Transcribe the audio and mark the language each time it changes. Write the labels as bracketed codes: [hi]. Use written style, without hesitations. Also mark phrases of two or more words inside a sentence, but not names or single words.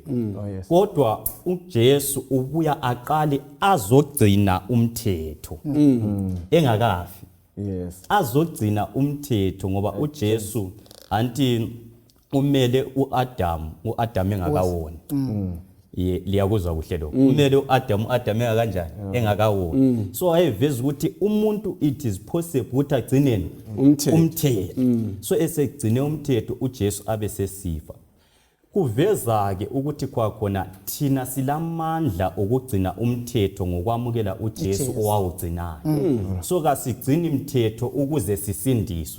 [nd] Kodwa uJesu ubuya aqale azogcina umthetho engakafi. Azogcina umthetho ngoba uJesu anti umele uAdam engakawoni. Liyakuzwa kuhle lokho. Umele uAdam kanjani engakawoni. So ayeveza ukuthi umuntu [en] it is possible [nd] ukuthi agcinene umthetho. So esegcine umthetho uJesu abe sesifa. Kuveza ke ukuthi kwakhona thina silamandla okugcina umthetho ngokwamukela uJesu owawugcinayo. So kasigcini umthetho ukuze sisindiswe.